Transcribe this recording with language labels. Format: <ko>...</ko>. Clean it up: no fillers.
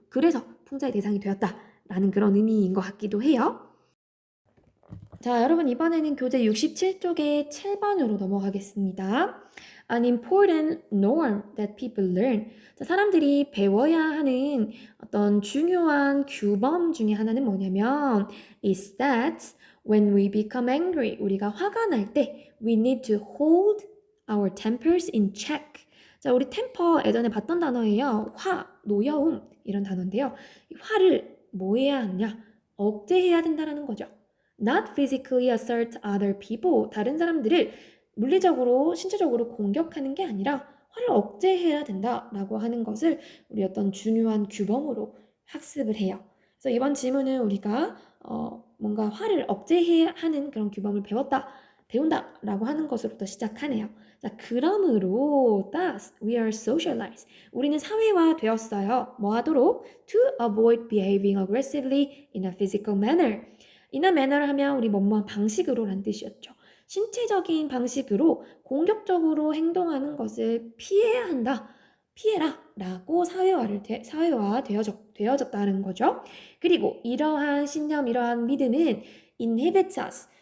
<ko>그래서 풍자의 대상이 되었다라는 그런 의미인 것 같기도 해요. 자, 여러분 이번에는 교재 67쪽의 7번으로 넘어가겠습니다.</ko> <en>An important norm that people learn.</en> <ko>자, 사람들이 배워야 하는 어떤 중요한 규범 중에 하나는 뭐냐면</ko> <en>is that when we become angry,</en> <ko>우리가 화가 날 때</ko> <en>we need to hold our tempers in check.</en> <ko>자, 우리 템퍼 예전에 봤던 단어예요. 화, 노여움 이런 단어인데요. 이 화를 뭐 해야 하냐? 억제해야 된다라는 거죠.</ko> <en>Not physically assert other people.</en> <ko>다른 사람들을 물리적으로, 신체적으로 공격하는 게 아니라 화를 억제해야 된다라고 하는 것을 우리 어떤 중요한 규범으로 학습을 해요. 그래서 이번 지문은 우리가 뭔가 화를 억제해야 하는 그런 규범을 배운다라고 하는 것으로부터 시작하네요. 자, 그러므로</ko> <en>thus we are socialized.</en> <ko>우리는 사회화되었어요. 뭐 하도록?</ko> <en>To avoid behaving aggressively in a physical manner. in a manner</en> <ko>하면 우리 뭐뭐 방식으로 란 뜻이었죠. 신체적인 방식으로 공격적으로 행동하는 것을 피해야 한다. 피해라 라고 사회화되어졌다는 거죠. 그리고 이러한 신념, 이러한 믿음은</ko> <en>inhibits us.</en>